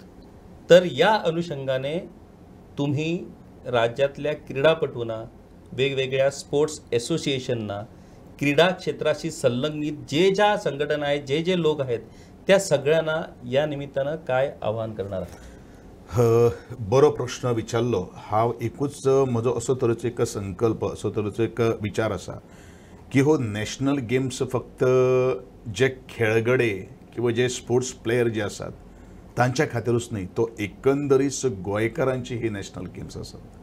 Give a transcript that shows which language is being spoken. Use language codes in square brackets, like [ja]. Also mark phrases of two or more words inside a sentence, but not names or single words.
[mr] तर या अनुषंगाने तुम्ही राज्यातल्या क्रीडापटूंना, वेगवेगळ्या [en] sports associationना, [mr] क्रीडा क्षेत्राशी संलग्नित ज्या संघटना आहेत, जे लोक आहेत, त्या सगळ्यांना या निमित्तानं काय आवाहन करणार आहात? [kok] बरो प्रश्न विचारलो. हांव एकूच म्हजो असो तरेचो एक संकल्प, असो तरेचो एक विचार आसा की हो [en] national games [kok] फक्त जे खेळगडे किंवा जे [en] sports player [kok] जे आसात तांच्या खातीरूच न्ही, तो एकंदरीत गोंयकारांची ही [en] national games [kok] आसात.